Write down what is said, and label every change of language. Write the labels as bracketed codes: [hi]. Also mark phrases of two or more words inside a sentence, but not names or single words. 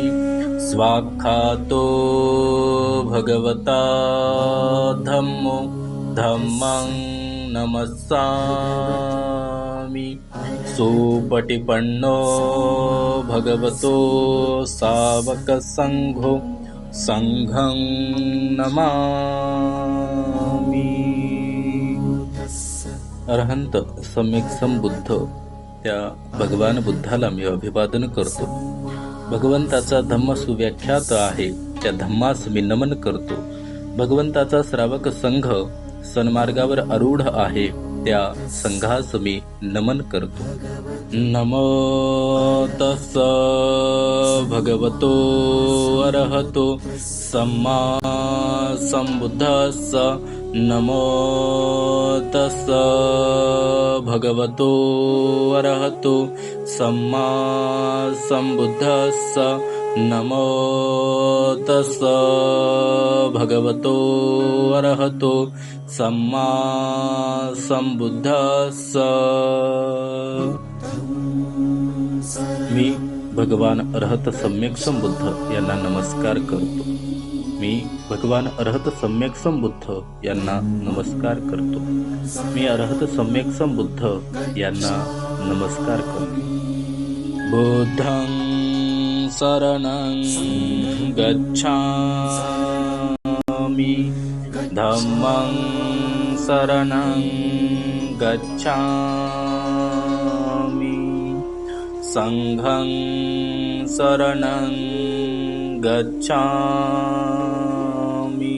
[pi] स्वाख्यातो भगवता धम्मो धम्मं नमस्सामि। सुपटिपन्नो भगवतो सावकसंघो संघं नमामि। [mr] अरहंत सम्यक संबुद्ध त्या भगवान बुद्धाला मी अभिवादन करतो। भगवंताचा धम्म सुव्याख्यात आहे, त्या धम्मास मी नमन करतो। भगवंताचा श्रावक संघ सन्मार्गावर आरूढ आहे, त्या संघास मी नमन करतो। [pi] नमो तस्स भगवतो अरहतो सम्मा सम्बुद्धस्स। नमो तस्स भगवतो अरहतो सम्मा सम्बुद्धस्स। नमो तस्स भगवतो अरहतो सम्मा सम्बुद्धस्स। [mr] मी भगवान अरहत सम्यक संबुद्ध यांना नमस्कार करतो। मी भगवान अरहत सम्यक संबुद्ध यांना नमस्कार करतो। मी अरहत सम्यक संबुद्ध यांना नमस्कार करतो। [pi] बुद्धं शरणं गच्छामि। धम्मं शरणं गच्छामि। संघं शरणं गच्छामि।